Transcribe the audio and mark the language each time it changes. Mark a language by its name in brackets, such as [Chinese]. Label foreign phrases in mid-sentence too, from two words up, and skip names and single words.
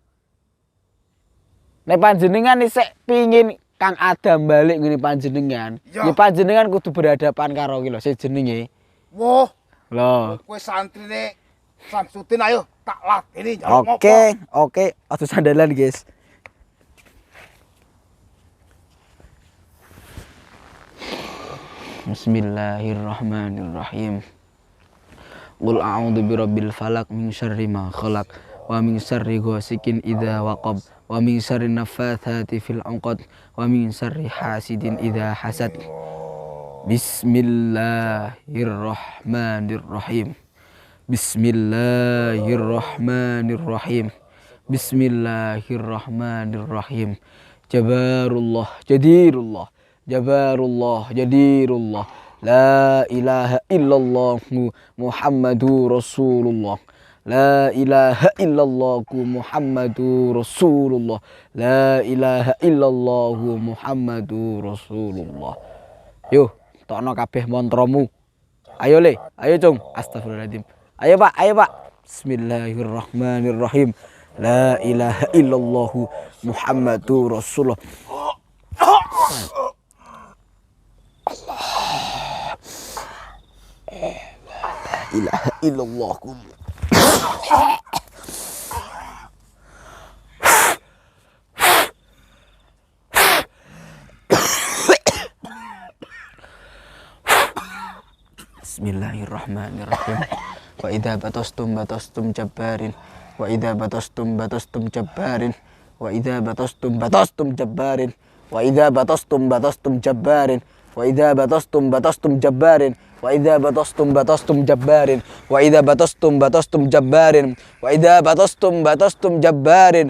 [Javanese] Nek panjenengan isih pingin Kang Adam balik ngene panjenengan, ya panjenengan kudu berhadapan karo iki lho sing jenenge. Woh, lho. Kowe santrine Samsudin ayo tak ladeni njaluk ngopo. Oke, aja sandalan, guys. [Arabic] بسم الله الرحمن الرحيم. قل أعوذ برب الفلق من شر ما خلق ومن شر غاسق إذا وقب ومن شر النفاثات في العقد ومن شر حاسد إذا حسد. بسم الله الرحمن الرحيم. بسم الله الرحمن الرحيم. بسم الله الرحمن الرحيم. جبر الله، جدير الله. جبر الله، جدير الله. لا إله إلا الله محمد رسول الله. لا إله إلا الله محمد رسول الله. لا إله إلا الله محمد رسول الله. [Javanese] Yo, tokno kabeh mantramu. Ayo le, ayo cung. [Arabic] أستغفر الله العظيم. [Javanese] Ayo Pak, ayo Pak. [Arabic] بسم الله الرحمن الرحيم. لا إله إلا الله محمد رسول الله. لا إله إلا الله. بسم الله الرحمن الرحيم. وإذا بطشتم جبارين. وإذا بطشتم جبارين. وإذا بطشتم جبارين. وإذا بطشتم جبارين. وإذا بطشتم جبارين. وإذا بطشتم جبارين. وإذا بطشتم جبارين. وإذا بطشتم جبارين.